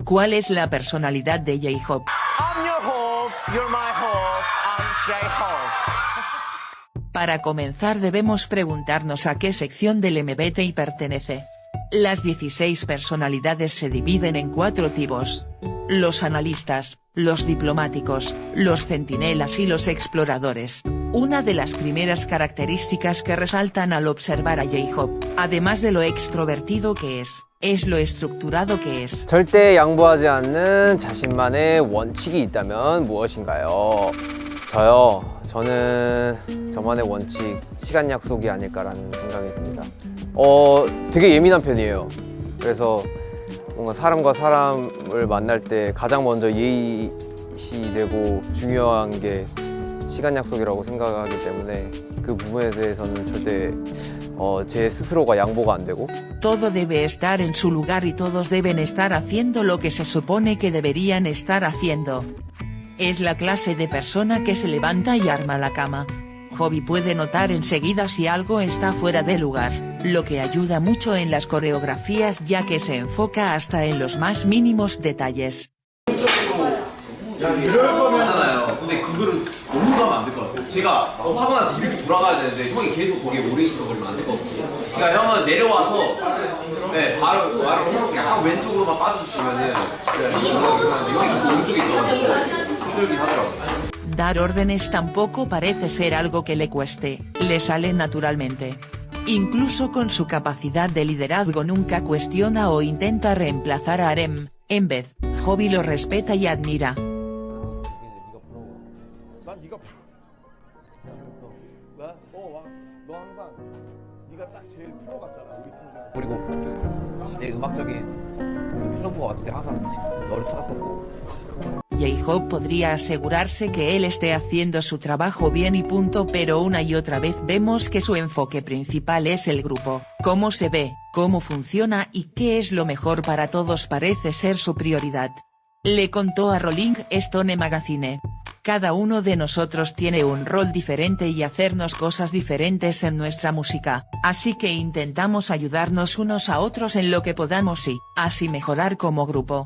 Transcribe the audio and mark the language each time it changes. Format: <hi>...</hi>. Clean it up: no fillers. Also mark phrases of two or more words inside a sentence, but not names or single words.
<es>¿Cuál es la personalidad de J-Hope?</es> <en>I'm your hope, you're my hope, I'm J-Hope.</en> <es>Para comenzar debemos preguntarnos a qué sección del MBTI pertenece. Las 16 personalidades se dividen en 4 tipos. Los analistas, los diplomáticos, los centinelas y los exploradores. Una de las primeras características que resaltan al observar a J-Hope, además de lo extrovertido que es lo estructurado que es.</es> <ko>절대 양보하지 않는 자신만의 원칙이 있다면 무엇인가요? 저는 저만의 원칙, 시간 약속이 아닐까라는 생각이 듭니다. 되게 예민한 편이에요. 그래서 뭔가 사람과 사람을 만날 때 가장 먼저 예의시되고 중요한 게 시간 약속이라고 생각하기 때문에 그 부분에 대해서는 절대 제 스스로가 양보가 안 되고.</ko> <es>Todo debe estar en su lugar y todos deben estar haciendo lo que se supone que deberían estar haciendo. Es la clase de persona que se levanta y arma la cama. Hobby puede notar enseguida si algo está fuera de lugar, lo que ayuda mucho en las coreografías ya que se enfoca hasta en los más mínimos detalles.</es> <ko>이럴 거면잖아요. 근데 그거를 너무 가면 안 될 것 같아요. 제가 하고 나서 이렇게 돌아가야 되는데 형이 계속 거기에 오래 있어 버리면 안 될 것 같아요. 그러니까 형은 내려와서 바로 약간 왼쪽으로만 빠져주시면은 형이 계속 오른쪽에 있어가지고 힘들긴 하더라고요.</ko> <es>Dar órdenes tampoco parece ser algo que le cueste, le sale naturalmente. Incluso con su capacidad de liderazgo nunca cuestiona o intenta reemplazar a Arem, en vez, Hobby lo respeta y admira.</es> <ko>그리고 내 음악적인 슬럼프가 왔을 때 항상 너를 찾았었고.</ko> <es>J-Hope podría asegurarse que él esté haciendo su trabajo bien y punto, pero una y otra vez vemos que su enfoque principal es el grupo, cómo se ve, cómo funciona y qué es lo mejor para todos parece ser su prioridad. Le contó a Rolling Stone Magazine. Cada uno de nosotros tiene un rol diferente y hacernos cosas diferentes en nuestra música, así que intentamos ayudarnos unos a otros en lo que podamos y, así mejorar como grupo.</es>